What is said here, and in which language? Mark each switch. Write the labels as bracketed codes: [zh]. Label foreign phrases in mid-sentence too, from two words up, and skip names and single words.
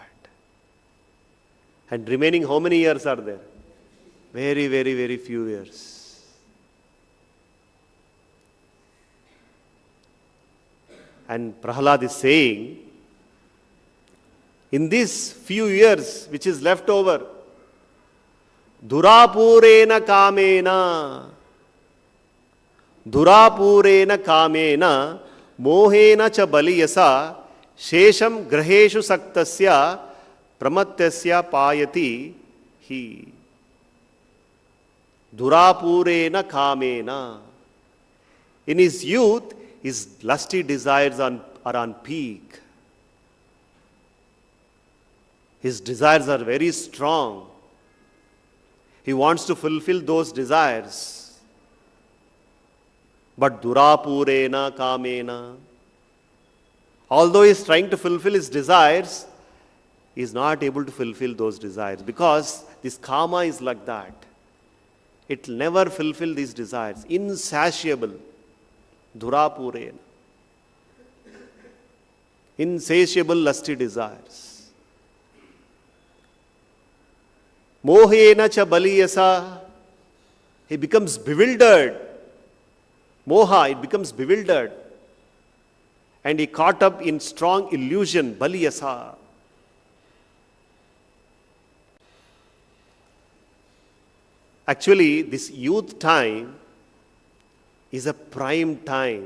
[en] And remaining how many years are there? Very, very, very few years. And Prahlad is saying, in these few years which is left over, [sa] दुरापूरेण कामेन, दुरापूरेण कामेन, मोहेन च बलीयसा, शेषं गृहेषु सक्तस्य, प्रमत्तस्य पयाति हि. दुरापूरेण कामेन. [en] In his youth, his lusty desires are on peak. His desires are very strong. He wants to fulfill those desires. But [sa] दुरापूरेण कामेन, [en] although he is trying to fulfill his desires, he is not able to fulfill those desires because this kama is like that. It will never fulfill these desires. Insatiable. Durapurena. Insatiable lusty desires. [sa] मोहेन च बलीयसा. [en] He becomes bewildered. Moha, it becomes bewildered. And he caught up in strong illusion, baliyasa. Actually, this youth time is a prime time.